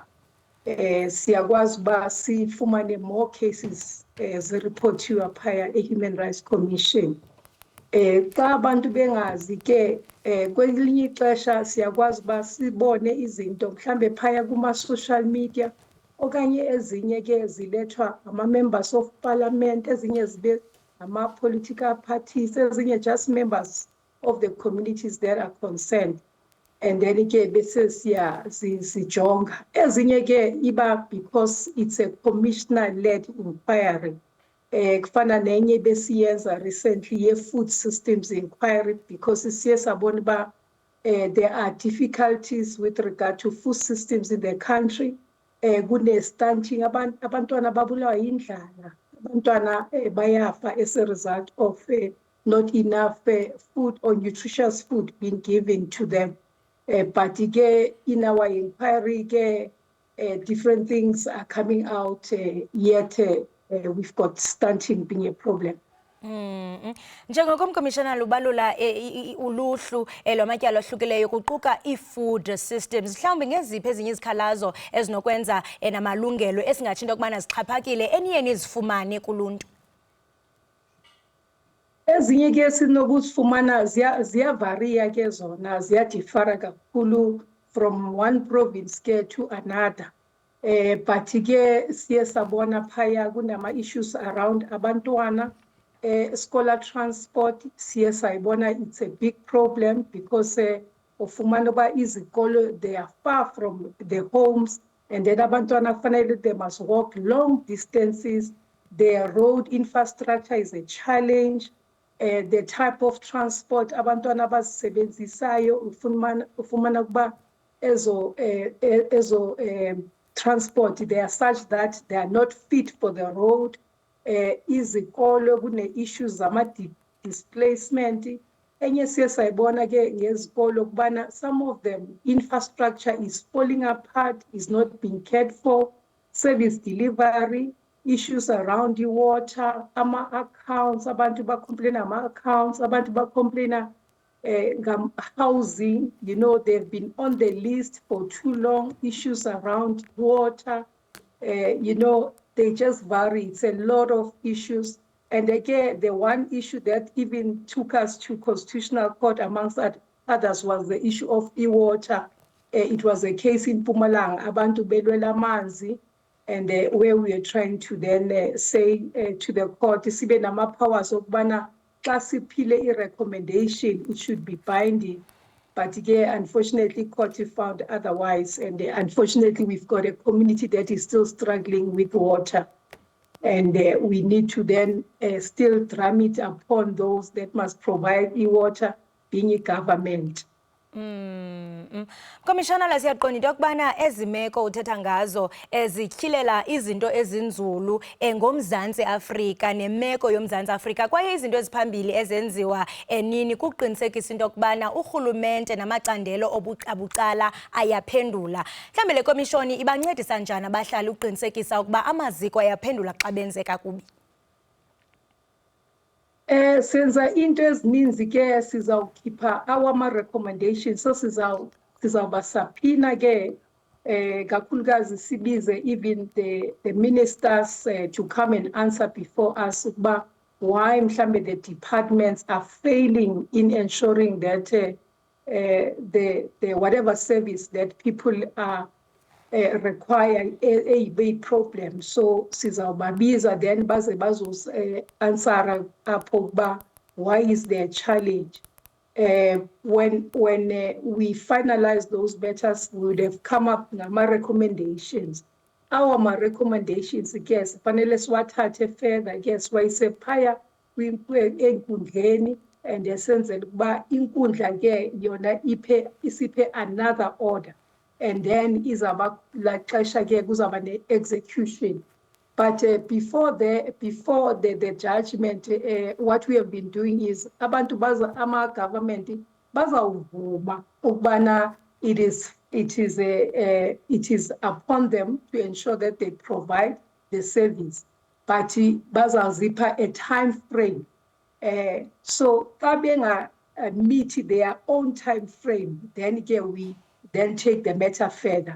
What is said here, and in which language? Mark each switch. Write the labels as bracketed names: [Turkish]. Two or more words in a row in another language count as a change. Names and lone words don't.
[Xhosa] Siyakwazi uba sifumane [English] more cases [Xhosa] zireportiwa phaya e-Human Rights Commission. Xa abantu bengazi ke kwelinye ixesha siyakwazi uba sibone izinto mhlambe phaya kuma-social media okanye ezinye ke zilethwa ama- [English] members of parliament, [Xhosa] ezinye zibe [English] ama-political parties, ezinye just members of the communities that are concerned. And then [Xhosa] ke bese sijonga ezinye ke iba [English] because it's a commissioner-led inquiry. [Xhosa] Kufana nenye besiyenza [English] recently ye-food systems inquiry because [Xhosa] siye sabona uba [English] there are difficulties with regard to food systems in the country. [Xhosa] Kune-stunting, abantwana babulawa yindlala, abantwana bayafa [English] as a result of not enough food or nutritious food being given to them. But ke in our inquiry ke different things are coming out, yet we've got stunting being a problem. [Xhosa] Njengokomkomishanali ubalula uluhlu lwamatyala ahlukileyo kuquka i-food systems. Mhlawumbi ngeziphi ezinye izikhalazo ezinokwenza namalungelo esingatsho into yokubana zixhaphakile eniye nizifumane kuluntu? Ezinye ke sinokuzifumana ziyavaria ke zona, ziyadifara kakhulu [English] from one province [Xhosa] ke to another. But ke siye sabona phaya kunama-issues around abantwana. [English] Scholar transport [Xhosa] siye sayibona [English] it's a big problem because [Xhosa] ufumana uba izikolo [English] they are far from the homes, and then [Xhosa] abantwana kufanele [English] they must walk long distances. Their road infrastructure is a challenge. The type of transport [Xhosa] abantwana abazisebenzisayo ufumana kuba ezo [English] transport, they are such that they are not fit for the road. [Xhosa] Izikolo kune-issues zama-displacement. Enye siye sayibona ke ngezikolo kubana [English] some of them infrastructure is falling apart, is not being cared for, service delivery, issues around the water, ama-accounts, [Xhosa] abantu ba-complaina [English] ama-accounts, [Xhosa] abantu ba-complaina [English] housing, you know, they've been on the list for too long, issues around water, you know, they just vary. It's a lot of issues. And again, the one issue that even took us to Constitutional Court amongst others was the issue of e-water. It was a case in Mpumalanga, [Xhosa] abantu belwela amanzi, [English] and where we are trying to then say to the court, [Xhosa] sibe nama-powers okubana xa siphile i-recommendation, [English] it should be binding. But again, unfortunately, court found otherwise. And unfortunately, we've got a community that is still struggling with water. And we need to then still drum it upon those that must provide e-water, being a government. Commissioner, [Xhosa] siyaqonda into yokubana ezimeko uthetha ngazo ezityhilela izinto ezinzulu ngomzantsi Afrika nemeko yomzantsi Afrika kwaye izinto eziphambili ezenziwa nini kuqinisekisa into yokubana urhulumente namacandelo obucala ayaphendula. Mhlawumbe le komishoni ibancedisa njani abahlali uqinisekisa ukuba amaziko ayaphendula xa benze kakubi? Senza into ezininzi ke sizawukhipha [English] our recommendations, so [Xhosa] sizawubasapina ke kakhulukazi sibize [English] even the ministers to come and answer before us ukuba why mhlambe the departments are failing in ensuring that the whatever service that people are require a big problem. So sizawubabiza then baze bazos answer apho why is there a challenge. When we finalize those matters, we would have come up with my recommendations. Our recommendations, yes, [Xhosa] fanele siwathathe further, yes, wayise phaya enkundleni and esenzele ukuba inkundla ke yona isiphe [English] another order. [Xhosa] And then izaba la xesha ke kuzaba ne-execution. [English] But before the judgment, what we have been doing is [Xhosa] abantu ama-government bazawuvuma ukubana [English] it is upon them to ensure that they provide the service. But bazawuzipha a time frame. So xa benga meet their own time frame, then we then take the matter further.